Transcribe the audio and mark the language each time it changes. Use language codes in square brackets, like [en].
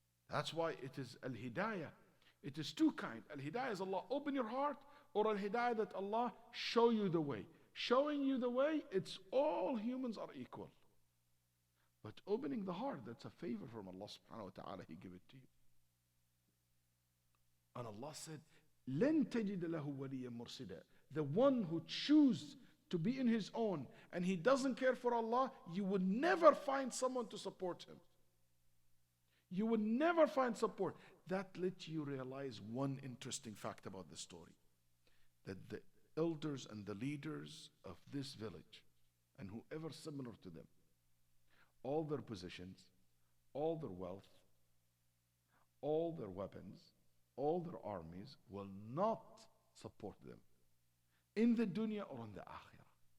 [en] That's why it is al-hidayah. It is two kind. Al-hidayah is Allah open your heart, or al-hidayah that Allah show you the way. Showing you the way, it's all humans are equal. But opening the heart, that's a favor from Allah subhanahu wa ta'ala. He give it to you. And Allah said, [ar] لَن تَجِدَ لَهُ وَلِيًّا مُرْسِدًا. [en] The one who chooses to be in his own and he doesn't care for Allah, you would never find someone to support him. You would never find support. That lets you realize one interesting fact about the story. That the elders and the leaders of this village and whoever similar to them, all their positions, all their wealth, all their weapons, all their armies will not support them in the dunya or in the akhirah.